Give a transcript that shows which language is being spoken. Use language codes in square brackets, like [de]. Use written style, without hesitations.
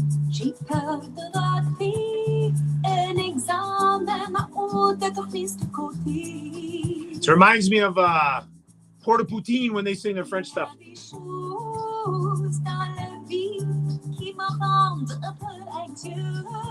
[fr] J'ai peur de rater un examen, ma honte est mise de côté. [en] It reminds me of Porta Poutine when they sing their French stuff. [fr] Des choses dans la vie qui me rendent un peu anxieuse.